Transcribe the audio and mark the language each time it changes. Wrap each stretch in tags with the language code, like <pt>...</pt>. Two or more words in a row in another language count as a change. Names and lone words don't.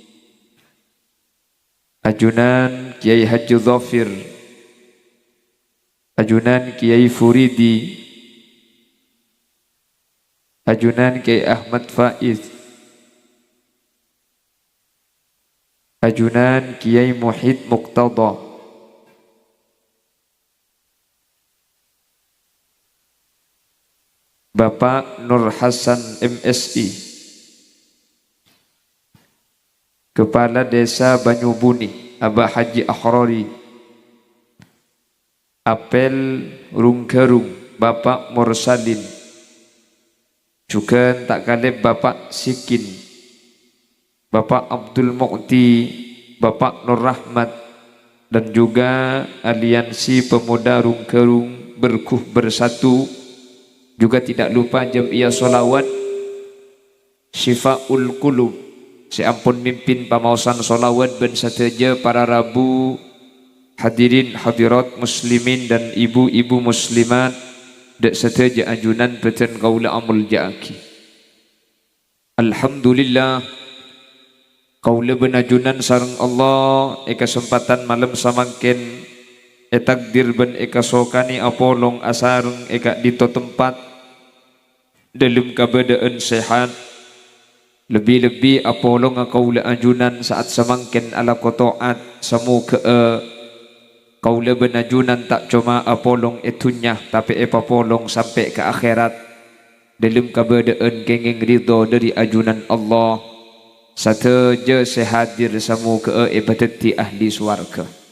<mad>ajunan Kiai Haji Dhafir, ajunan Kiai Furidi, ajunan Kiai Ahmad Faiz, ajunan Kiai Muhid Muqtada, Bapak Nur Hasan MSI,</mad> <id>Kepala Desa</id> <mad>Banyubuni Abah Haji Akhrari, Apel Rungkerung Bapak Mursalin, juga tak kalib Bapak Sikin, Bapak Abdul Muqti, Bapak Nur Rahmat,</mad> <id>dan juga Aliansi Pemuda Rungkerung Berkuh Bersatu, juga tidak lupa Jamiah Solawat Syifaul Qulub.</id> <mad>Seampun mimpin pamausan solawat ben sateja para rabu</mad> <id>hadirin hadirat muslimin dan ibu-ibu muslimat</id> <mad>dek sateja ajunan peten kaula amul jaaki. Alhamdulillah kaula benajunan sareng Allah kesempatan malam samangken takdir ben sokani apolong asareng dito tempat</mad> <id>dalam keadaan sehat.</id> <mad>Lebih-lebih apolong kaula ajunan saat samangken ala kotoat samu ke kaula benajunan tak cuma apolong etunya tapi papolong sampai ke akhirat</mad> <id>dalam keadaan</id> <mad>kenging ridho dari ajunan Allah. Sateja sehadir samu ke pateti ahli swarga.</mad>